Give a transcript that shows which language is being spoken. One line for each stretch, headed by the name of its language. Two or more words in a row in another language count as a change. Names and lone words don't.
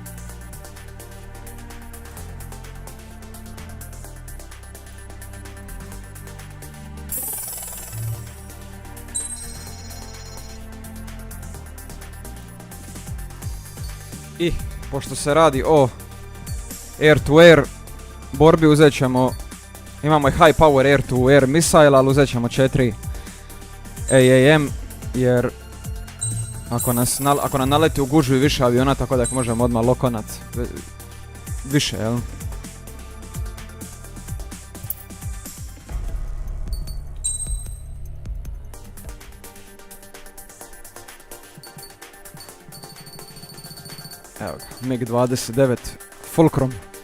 Croatian: I, pošto se radi o
English: air-to-air
Croatian: borbi, uzet ćemo, imamo i
English: high power air-to-air missile,
Croatian: ali uzet ćemo 4 AAM, jer ako nam naleti u gužu i više aviona, tako da ih možemo odmah lokonat više, jel? Evo ga, MiG-29 Fulcrum.